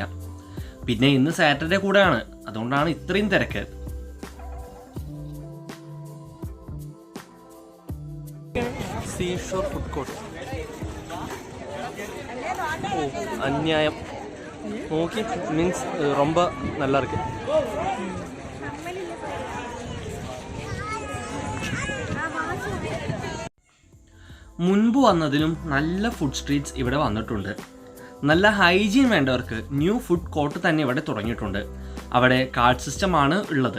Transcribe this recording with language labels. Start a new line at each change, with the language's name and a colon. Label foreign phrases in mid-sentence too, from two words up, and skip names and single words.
Malayalam: പിന്നെ ഇന്ന് സാറ്റർഡേ കൂടെയാണ്, അതുകൊണ്ടാണ് ഇത്രയും തിരക്ക്. സീഷോർ ഫുഡ് കോർട്ട്. അന്യായം നോക്കി മീൻസ്
Tamil: ரொம்ப நல்லா இருக்கு.
Malayalam: മുൻപ് വന്നതിലും നല്ല
English: food streets
Malayalam: ഇവിടെ വന്നിട്ടുണ്ട്. നല്ല ഹൈജീൻ വേണ്ടവർക്ക്
English: new food court
Malayalam: തന്നെ ഇവിടെ തുടങ്ങിയിട്ടുണ്ട്. അവിടെ
English: card system
Malayalam: ഉള്ളത്.